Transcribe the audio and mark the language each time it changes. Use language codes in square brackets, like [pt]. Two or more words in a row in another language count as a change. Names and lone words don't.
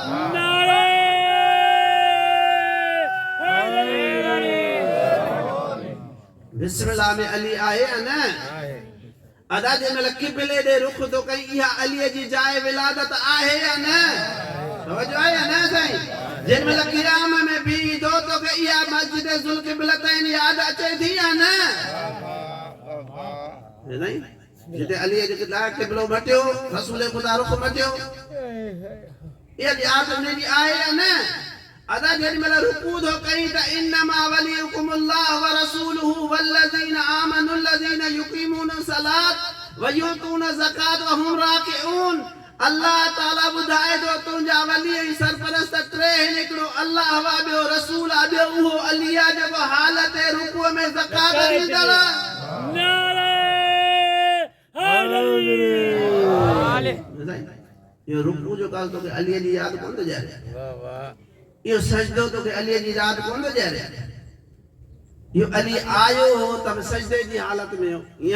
[sd] बिस्मिल्लाह में अली आहे न अदा जे महिल क़िबले ॾे रुख थो कई इहा अलीअ जी जाइ विलादत आहे या न तवजो आहे या न साईं जंहिं महिल क़ियाम में बीही थो तोखे इहा मस्जिद ज़ुल क़िबलतैन यादि अचे थी या न जिते अलीअ जे क़िबलो मटियो रसूल ख़ुदा रुख मटियो इहा यादि हुनजी आहे या न अदा जेॾी महिल रुकू थो कई त [ar] إنما وليكم الله و رسوله والذين آمنوا الذين يقيمون صلاة و يؤتون زكاة و هم راكعون [sd] अल्लाह ताला ॿुधाए थो तुंहिंजा वली ऐं सरपरस्त टे आहिनि हिकिड़ो अल्लाह वा ॿियो रसूल आहे ॿियो उहो अली आहे जेको हालत रुकूअ में ज़कात ॾींदड़ इहो रुकू जो काल तोखे अलीअ जी यादि कोन थो ॾियारे इहो सजदो तोखे अलीअ जी यादि कोन थो ॾियारे इहो अली आयो हो त सजदे जी हालत में हो ईअं